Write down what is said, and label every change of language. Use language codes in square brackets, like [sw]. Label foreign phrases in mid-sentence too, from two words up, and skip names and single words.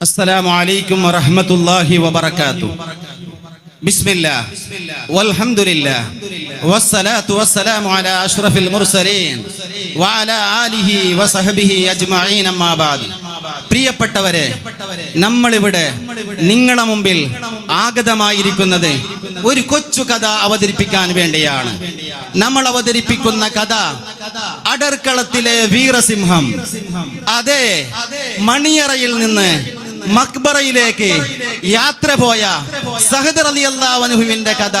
[ar] السلام عليكم ورحمة الله وبركاته. بسم الله والحمد لله والصلاة والسلام على أشرف المرسلين وعلى آله وصحبه أجمعين أما بعد. [ml] പ്രിയപ്പെട്ടവരെ, നമ്മളിവിടെ നിങ്ങളുടെ മുമ്പിൽ ആഗതമായിരിക്കുന്നത് ഒരു കൊച്ചു കഥ അവതരിപ്പിക്കാൻ വേണ്ടിയാണ്. നമ്മൾ അവതരിപ്പിക്കുന്ന കഥ അടർക്കളത്തിലെ വീരസിംഹം. അതെ, മണിയറയിൽ നിന്ന് മക്ബറയിലേക്ക് യാത്ര പോയ സഹദ് [ar] رضي الله عنه [ml] കഥ.